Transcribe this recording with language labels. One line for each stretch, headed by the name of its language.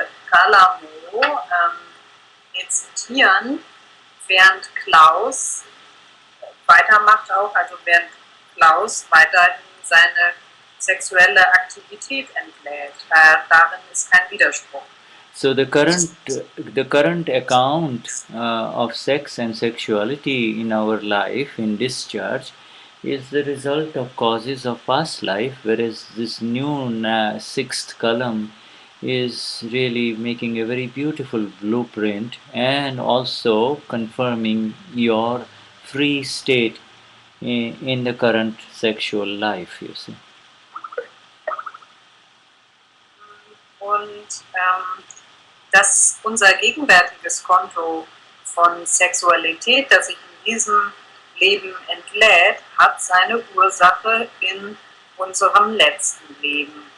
German: Kalamo rezitieren, während Klaus weitermacht auch, also während Klaus weiterhin seine sexuelle Aktivität entlädt. Darin ist kein Widerspruch.
English: So the current account of sex and sexuality in our life, in discharge, is the result of causes of past life, whereas this new 6th column is really making a very beautiful blueprint and also confirming your free state in the current sexual life, you see.
German: Und dass unser gegenwärtiges Konto von Sexualität, das sich in diesem Leben entlädt, hat seine Ursache in unserem letzten Leben.